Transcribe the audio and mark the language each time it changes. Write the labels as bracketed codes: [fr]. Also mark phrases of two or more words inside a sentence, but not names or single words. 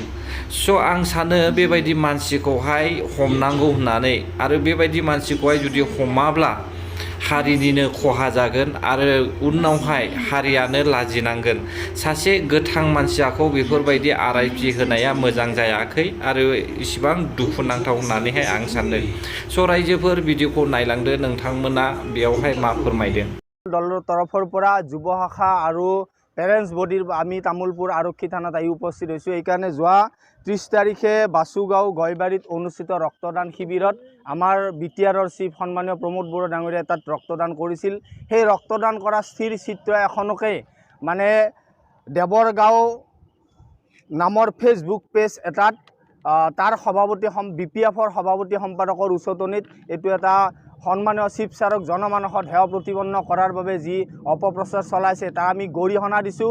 [brx] स' आं सानो बेबायदि मानसिखौहाय हमनांगौ होननानै, आरो बेबायदि मानसिखौहाय जुदि हमाब्ला हारिनिनो खहा जागोन आरो उनावहाय हारियानो लाजिनांगोन। सासे गोथां मानसियाखौ बेफोरबायदि RIP होनाया मोजां जायाखै आरो इसिबां दुखुनांथाव होननानैहाय आं सान्दों। स' रायजोफोर भिडिअखौ नायलांदो, नोंथांमोना बेयावहाय मा फोरमायदों। [as] दলৰ তৰফৰ পৰা যুৱ শাখা আৰু [en] parents body [as] আমি তামোলপুৰ আৰক্ষী থানাত আহি উপস্থিত হৈছোঁ। এইকাৰণে যোৱা 30 তাৰিখে বাসুগাঁও গয়বাৰীত অনুষ্ঠিত ৰক্তদান শিবিৰত আমাৰ BTRৰ চিফ সন্মানীয় প্ৰমোদ বড়ো ডাঙৰীয়াই তাত ৰক্তদান কৰিছিল। সেই ৰক্তদান কৰা স্থিৰ চিত্ৰ এখনকে মানে দেৱৰগাঁও নামৰ [en] Facebook page [as] এটাত তাৰ সভাপতি BPFৰ সভাপতি সম্পাদকৰ উচতনিত এইটো এটা সন্মানীয় চিফ ছাৰক জনমানসত সেৱা প্ৰতিপন্ন কৰাৰ বাবে যি অপপ্ৰচাৰ চলাইছে তাৰ আমি গৰিহণা দিছোঁ।